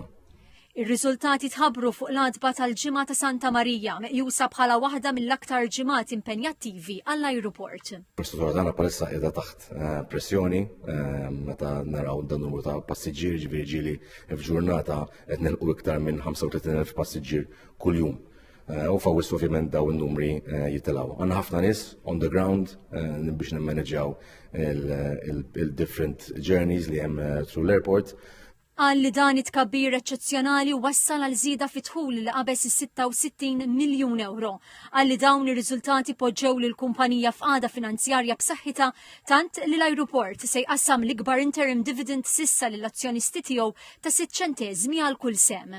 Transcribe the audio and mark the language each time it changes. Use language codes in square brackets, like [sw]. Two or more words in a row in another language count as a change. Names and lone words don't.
[mt] Ir-riżultati tħabbru fuq l-għadba tal-ġimgħa ta' Santa Marija, meqjusa bħala waħda mill-aktar ġimgħat impenjattivi għall-ajruport. L-istruttura tagħna bħalissa qiegħda taħt pressjoni meta naraw dan numru ta' passiġġieri, ġifieri ġieli f'ġurnata qed nilqu iktar minn 35,000 passiġġier kuljum. U fawwis ovvjament daw in-numri jitilgħu. Għandna ħafna nies [en] on the ground [mt] biex nimmaneġġjaw il- [en] different journeys [mt] li hemm through l-airport. Qal li dan it-tkabbir eċċezzjonali wassal għal żieda fit-dħul li qabeż is-66 miljun euro. Qal li dawn ir-riżultati poġġew lill-kumpanija f'qagħda finanzjarja b'saħħitha tant li l-ajruport se jqassam l-ikbar [en] interim dividend [mt] sissa lill-azzjonisti tiegħu ta' 6 ċenteżmi għal kull sem.